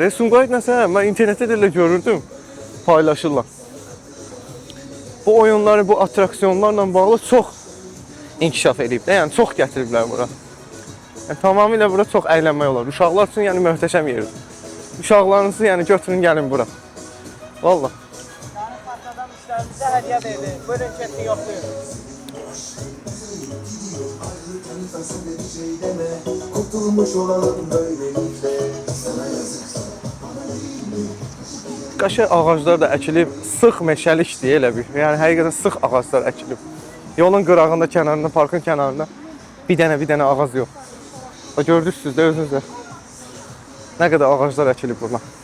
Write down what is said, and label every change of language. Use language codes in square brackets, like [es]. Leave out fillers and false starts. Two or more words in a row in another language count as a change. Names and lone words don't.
[az] Sumqayıt nəsə, mən internetdə də elə görürdüm. Paylaşırlar. Bu oyunları, bu atraksiyonlarla bağlı çox inkişaf edib də, yəni çox gətiriblər bura. Yəni tamamilə bura çox əylənmək olar. Uşaqlar üçün yəni möhtəşəm yerdir. Uşaqlarınızı yəni götürün gəlin bura. Vallahi. [tr] Yani parkadan müşterimize hediye verdi. Buyurun kesin yokluyor. Kurtulmuş olalım böylelikle. Sana yazık. [az] Qaşa ağaclar da əkilib, sıx meşəlikdir elə bir. Yəni həqiqətən sıx ağaclar əkilib. Yolun qırağında, kənarında, parkın kənarında bir dənə ağac yox. Bax gördünüz də özünüz də. Nə qədər ağaclar əkilib burada.